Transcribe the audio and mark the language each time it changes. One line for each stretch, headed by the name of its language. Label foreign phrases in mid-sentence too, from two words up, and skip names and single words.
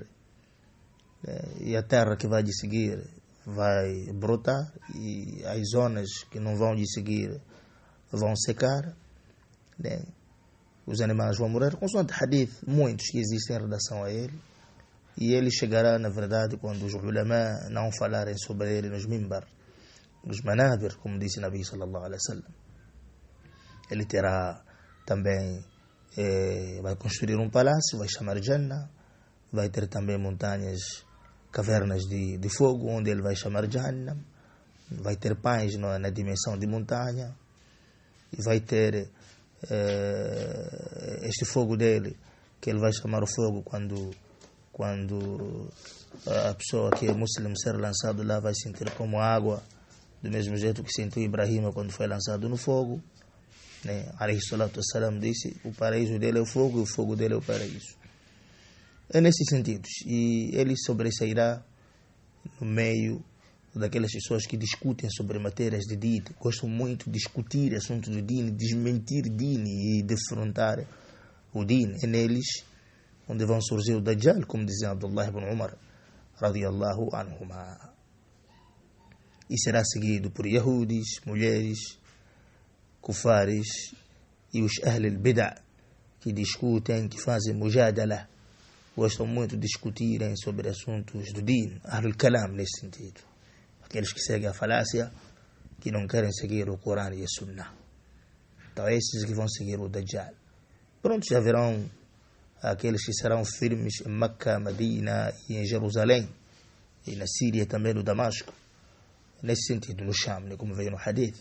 Portuguese: E a terra que vai lhe seguir vai brotar, e as zonas que não vão lhe seguir vão secar. Os animais vão morrer, consoante hadith, muitos que existem em relação a ele. E ele chegará, na verdade, quando os ulama não falarem sobre ele nos mimbar, nos manabir, como disse Nabi
Arabic: صلى الله عليه وسلم.
Portuguese: Ele terá também, vai construir um palácio, vai chamar Jannah, vai ter também montanhas, cavernas de fogo, onde ele vai chamar Jahannam, vai ter pães na dimensão de montanha, e vai ter este fogo dele, que ele vai chamar o fogo quando a pessoa que é muçulmana ser lançado lá vai sentir como água, do mesmo jeito que sentiu Ibrahim quando foi lançado no fogo.
Arabic: عليه الصلاة والسلام
Portuguese: disse: o paraíso dele é o fogo e o fogo dele é o paraíso. É nesses sentidos. E ele sobressairá no meio daquelas pessoas que discutem sobre matérias de din, gostam muito de discutir assuntos do din, desmentir din e defrontar o din. É neles onde vão surgir o Dajjal, como dizia Abdullah ibn Umar
Arabic: رضي الله عنهما.
Portuguese: E será seguido por Yahudis, mulheres, kufares e os
Arabic: أهل البدعة,
Portuguese: que discutem, que fazem mujadala, gostam muito de discutirem sobre assuntos do din,
Arabic: أهل الكلام
Portuguese: nesse sentido. Aqueles que seguem a falácia, que não querem seguir o Corão e a Sunnah. Então esses que vão seguir o Dajjal. Pronto, já verão aqueles que serão firmes em Meca, Medina e em Jerusalém, e na Síria também, no Damasco, nesse sentido, no Sham, como veio no Hadith.